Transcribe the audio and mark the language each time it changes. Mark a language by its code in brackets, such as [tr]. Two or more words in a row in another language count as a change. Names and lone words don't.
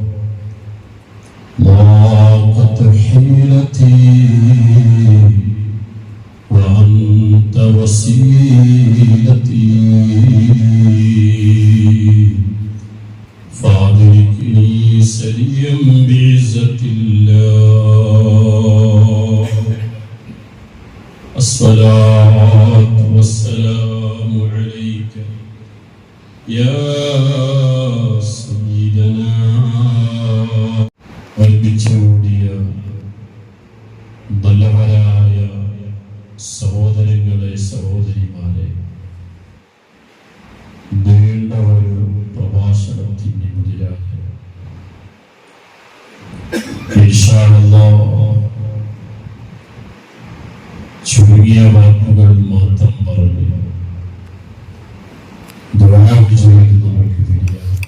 [ar] ضاقت حيلتي وأنت وسيلتي فأدركني سريا بعزة الله. الصلاة والسلام عليك يا سيدنا. [ml] ഒരുമിച്ചുകൂടിയ നല്ലവരായ സഹോദരങ്ങളെ, സഹോദരിമാരെ, നീണ്ട ഒരു പ്രഭാഷണത്തിന് മുതിരാണ്. [ar] إن شاء الله [ml] ചുരുങ്ങിയ വാക്കുകൾ മാത്രം പറഞ്ഞു ദുആ ചെയ്ത് നമുക്ക് പിരിയാം.